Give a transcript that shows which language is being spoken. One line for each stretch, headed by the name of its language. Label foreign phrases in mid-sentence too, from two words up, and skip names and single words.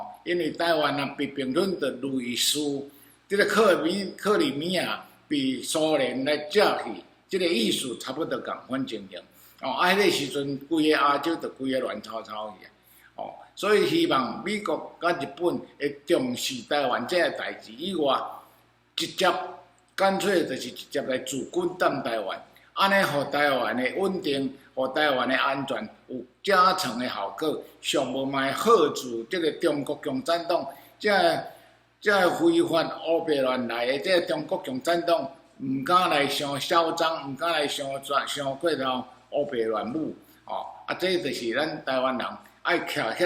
Min Nan Chinese: 因为台湾啊被并吞的类似即个克里米亚被苏联来借去。即个意思差不多共款情形，哦，啊，迄个时阵，规个亚洲就规个乱糟糟去啊，哦，所以希望美国甲日本会重视台湾这个代志以外，直接干脆就是直接来驻军占台湾，安尼互台湾的稳定，互台湾的安全有加成的效果，上无嘛会吓住即个中国共产党，这非法乌白乱来的这中国共产党。毋敢来伤嚣张，毋敢来伤过头乌白乱舞，哦，啊，这就是咱台湾人爱徛起